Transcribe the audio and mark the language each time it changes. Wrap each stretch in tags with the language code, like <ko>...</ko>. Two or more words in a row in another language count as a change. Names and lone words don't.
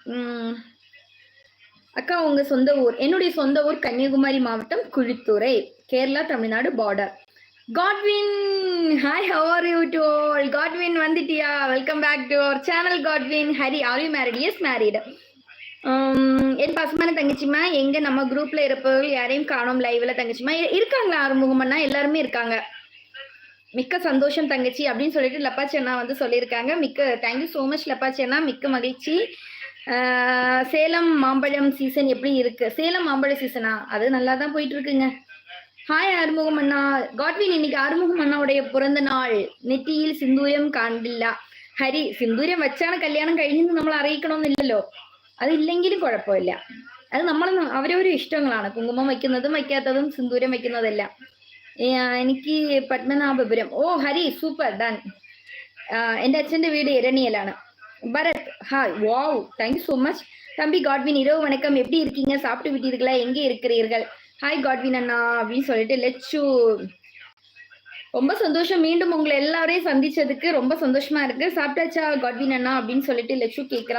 <ta>அக்கா உங்க சொந்த ஊர்? என்னுடைய சொந்த ஊர் கன்னியாகுமரி மாவட்டம், குழித்துறை, கேரளா தமிழ்நாடு பார்டர். காட்வின் ஹாய்,</ta> <en>how are you to all?</en> <ta>காட்வின் வந்துட்டியா?</ta> <en>welcome back to our channel</en> <ta>காட்வின். ஹரி,</ta> <en>are you married? Yes, married.</en> <ta>என் பசுமான தங்கச்சிமா எங்க நம்ம குரூப்ல இருப்பவர்கள் யாரையும் காணோம் லைவ்ல. தங்கச்சிமா இருக்காங்களா? ஆறுமுகம் அண்ணா எல்லாருமே இருக்காங்க. மிக்க சந்தோஷம் தங்கச்சி அப்படின்னு சொல்லிட்டு லப்பாச்சி அண்ணா வந்து சொல்லியிருக்காங்க. மிக்க</ta> <en>thank you so much</en> <ta>லப்பாச்சி அண்ணா, மிக்க மகிழ்ச்சி. சேலம் மாம்பழம் சீசன் எப்படி இருக்கு? சேலம் மாம்பழ சீசனா? அது நல்லா தான் போயிட்டு இருக்குங்க. ஹாய் ஆறுமுகம் அண்ணா. காட்வின் இன்னைக்கு ஆறுமுகம் அண்ணாவுடைய பிறந்த நாள்.</ta> <ml>நெத்தியில் സിന്ദൂരം കാണില്ല. ഹരി, സിന്ദൂരം വെച്ചാണ് കല്യാണം കഴിഞ്ഞെന്ന് നമ്മൾ അറിയിക്കണമെന്നില്ലല്ലോ. അത് ഇല്ലെങ്കിലും കുഴപ്പമില്ല. അത് നമ്മൾ അവരവരും ഇഷ്ടങ്ങളാണ്. കുങ്കുമം വയ്ക്കുന്നതും വയ്ക്കാത്തതും സിന്ദൂരം വയ്ക്കുന്നതെല്ലാം. എനിക്ക് പത്മനാഭപുരം. ഓ ഹരി,</ml> <en>super done.</en> <ml>എൻ്റെ അച്ഛൻ്റെ വീട് എരണിയലാണ്.</ml> <ta>பரத் ஹாய்.</ta> <en>wow, thank you so much.</en> <ta>தம்பி காட்வின் இரவு வணக்கம், எப்படி இருக்கீங்க? சாப்பிட்டு விட்டீர்களா? எங்கே இருக்கிறீர்கள்? ஹாய் காட்வின் அண்ணா அப்படின்னு சொல்லிட்டு லெச்சு. ரொம்ப சந்தோஷம், மீண்டும் உங்களை எல்லாரையும் சந்திச்சதுக்கு ரொம்ப சந்தோஷமா இருக்கு. சாப்பிட்டாச்சா காட்வின் அண்ணா அப்படின்னு சொல்லிட்டு லெச்சு கேட்கிறா.</ta>